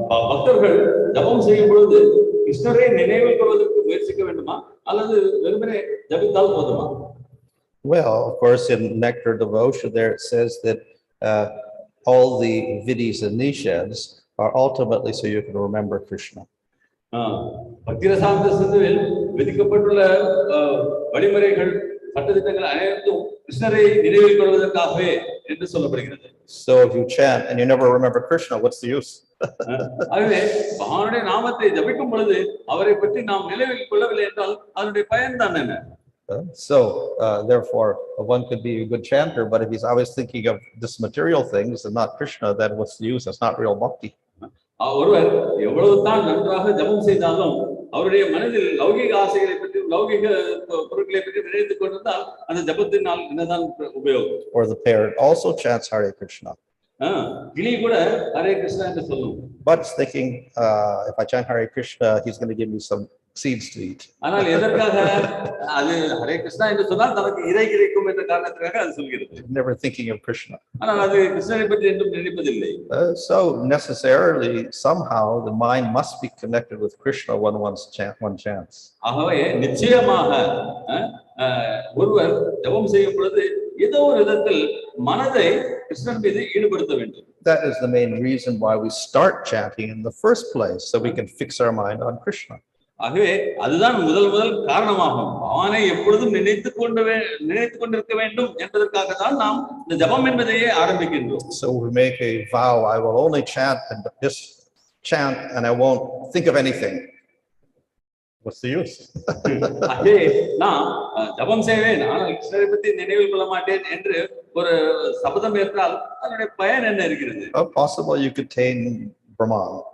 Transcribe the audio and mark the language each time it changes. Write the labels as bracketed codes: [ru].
[ta] பக்தர்கள் ஜபம் செய்யும் பொழுது கிருஷ்ணரை நினைவில் கொள்வதற்கு முயற்சிக்க வேண்டுமா அல்லது வெறுமனே ஜபித்தால் போதுமா? [en] Well, of course, in Nectar Devotion, there it says that all the vidhis and niṣṭhās are ultimately so you can remember Krishna. [ta] பக்திரசாந்த சிந்துவில் விதிக்கப்பட்டுள்ள வழிமுறைகள் சட்டதிட்டங்கள் அனைத்தும் கிருஷ்ணரை நினைவில் கொள்வதற்காகவே என்று சொல்லப்படுகிறது. [en] So if you chant and you never remember Krishna, what's the use? [ta] ஆகவே பகவானுடைய நாமத்தை ஜபிக்கும் பொழுது அவரை பற்றி நாம் நினைவில் கொள்ளவில்லை என்றால் அதனுடைய பயன் தான் என்ன? [en] So therefore one could be a good chanter, but if he's always thinking of this material things and not Krishna, then what's the use? It's not real bhakti. [ta] ஒருவர் எவ்வளவு தான் நன்றாக ஜபம் செய்தாலும் அவருடைய மனதில் லௌகிக ஆசைகளை பற்றி லௌகிக பொருட்களை பற்றி நினைத்துக் கொண்டிருந்தால் அந்த ஜபத்தினால் என்னதான் உபயோகம்? [en] Or the parrot also chants Hare Krishna. [ta] கிளி கூட ஹரே கிருஷ்ணா என்று சொல்லும். [en] But it's thinking, if I chant Hare Krishna, he's going to give me some seeds to eat. [ta] ஆனால் எதற்காக அது ஹரே கிருஷ்ணா என்று சொன்னால் தனக்கு இறை கிடைக்கும் என்ற காரணத்திற்காக அது சொல்கிறது. [en] Never thinking of Krishna. [ta] ஆனால் அது கிருஷ்ணரை பற்றி என்றும் நினைப்பதில்லை. [en] So necessarily, somehow, the mind must be connected with Krishna when one chants. [ta] ஆகவே நிச்சயமாக ஒருவர் ஜபம் செய்யும் பொழுது ஏதோ ஒரு விதத்தில் மனதை கிருஷ்ணன் மீது ஈடுபடுத்த வேண்டும். [en] That is the main reason why we start chanting in the first place, so we can fix our mind on Krishna. [ta] ஆகவே அதுதான் முதல் காரணமாகும். அவனை எப்பொழுதும் நினைத்துக் கொண்டிருக்க வேண்டும் என்பதற்காக தான் நாம் இந்த ஜபம் என்பதையே ஆரம்பிக்கின்றோம். [en] So we make a vow, I will only chant and just chant and I won't think of anything. What's the use? [ta] ஆகவே நான் ஜபம் செய்வேன் ஆனால் கிருஷ்ணரை பற்றி நினைவில் கொள்ள மாட்டேன் என்று ஒரு சபதம் ஏற்றால் அதனுடைய பயன் என்ன இருக்கிறது? [en] Possible you could attain Brahman.